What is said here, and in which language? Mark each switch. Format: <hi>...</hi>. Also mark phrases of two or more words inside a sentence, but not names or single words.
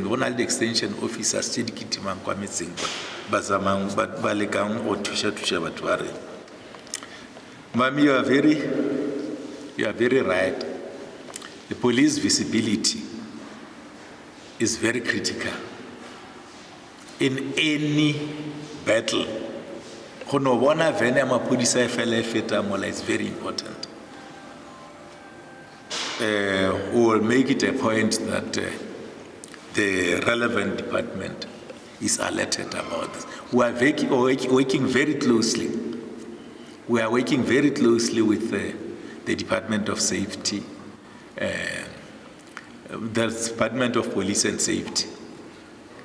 <nso>Go na le</nso> <en>extension officers</en> <nso>tše di kitimang kwa metseng ba zamang ba lekang go thuša batho ba rena.</nso> <en>Mami, you are very right. The police visibility is very critical in any battle.</en> <nso>Go no bona vene maphodisa e fela e feta mola</nso> <en>is very important. We will make it a point that the relevant department is alerted about this. We are working very closely. We are working very closely with the Department of Safety, the Department of Police and Safety.</en>